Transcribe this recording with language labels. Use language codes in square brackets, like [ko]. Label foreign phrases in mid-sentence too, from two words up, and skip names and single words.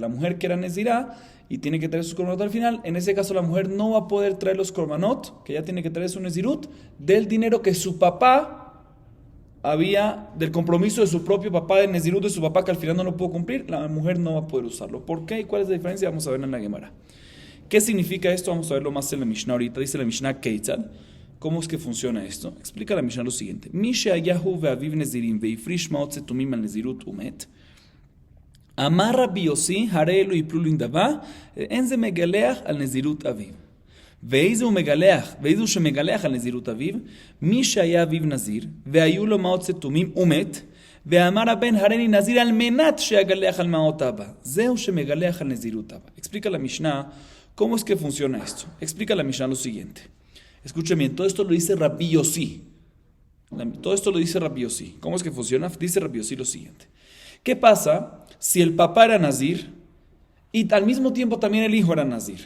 [es] La mujer que era nezirá y tiene que traer sus korbanot al final, en ese caso la mujer no va a poder traer los korbanot, que ya tiene que traer su nezirut, del dinero que su papá había, del compromiso de su propio papá, del nezirut de su papá, que al final no lo pudo cumplir, la mujer no va a poder usarlo. ¿Por qué y cuál es la diferencia? Vamos a ver en la Gemara. ¿Qué significa esto? Vamos a verlo más en la Mishnah ahorita. Dice la Mishnah Keitzad. ¿Cómo es que funciona esto? Explica la Mishnah lo siguiente. [he] מי שהיה הוא ואביו נזירים והפריש מעות סתומים על נזירות ומת. אמר רבי יוסי הרי אלו יפלו לנדבה אין זה מגלח על נזירות אביו. ואיזו שמגלח על נזירות אביו, מי שהיה אביו נזיר, והיו לו מעות סתומים ומת, ואמר הבן הריני נזיר על מנת שיגלח על מעות אבא. זהו שמגלח על נזירות אבא. [es] Explica la Mishnah cómo es que funciona esto. Explica la Mishnah lo siguiente. Escuchen bien, todo esto lo dice Rabbi Yossi. Todo esto lo dice Rabbi Yossi. ¿Cómo es que funciona? Dice Rabbi Yossi lo siguiente. ¿Qué pasa si el papá era nazir y al mismo tiempo también el hijo era nazir?